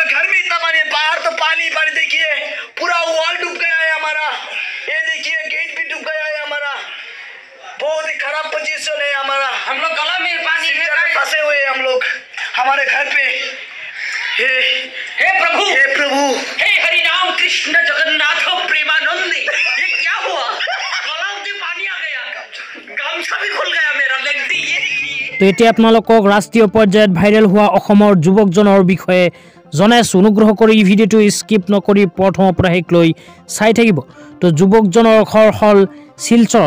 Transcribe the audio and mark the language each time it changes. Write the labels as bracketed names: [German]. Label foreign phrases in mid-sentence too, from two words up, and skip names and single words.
[Hindi] घर में इतना पानी है बाहर तो पानी पानी देखिए पूरा वॉल डूब गया है हमारा ये देखिए गेट भी डूब गया है हमारा बहुत ही खराब पोजीशन है हमारा हम लोग गला में पानी फंसे हुए हैं हम लोग हमारे घर पे हे प्रभु हे हरि राम कृष्ण जगन्नाथ प्रेमानंदी ये क्या हुआ [Assamese] তো এতিয়া আপোনালোকক ৰাষ্ট্ৰীয় পৰ্যায়ত ভাইৰেল হোৱা অসমৰ যুৱকজনৰ বিষয়ে জনাইছো অনুগ্ৰহ কৰি এই ভিডিঅ'টো স্কিপ নকৰি প্ৰথমৰ পৰা শেষ লৈ চাই থাকিব তো যুৱকজনৰ ঘৰ হল শিলচৰত